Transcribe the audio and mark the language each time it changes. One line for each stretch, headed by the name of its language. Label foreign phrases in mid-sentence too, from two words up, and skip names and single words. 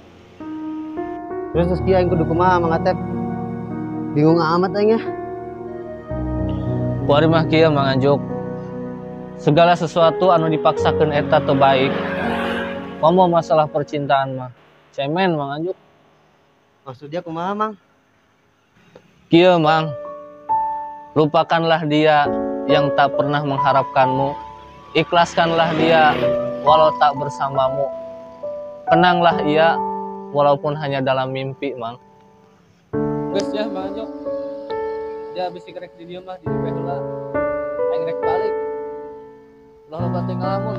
Sundanese: Terus kieu aing kudu kumaha Mang Atep? Bingung amat aing ya. Kuari mah kieu Mang Anjuk. Segala sesuatu anu dipaksakeun eta teu baik. Komo masalah percintaan mah cemen Mang Anjuk. Maksudnya kumaha, Mang? Kieu Mang,
Indonesian: lupakanlah dia yang tak pernah mengharapkanmu. Ikhlaskanlah dia walau tak bersamamu. Kenanglah ia walaupun hanya dalam mimpi,
Sundanese: Mang. Geus ya Mang Anjuk. Dia bisi kerek di dieu mah di dieu heula. Aing rek balik. Ulah loba teh ngalamun.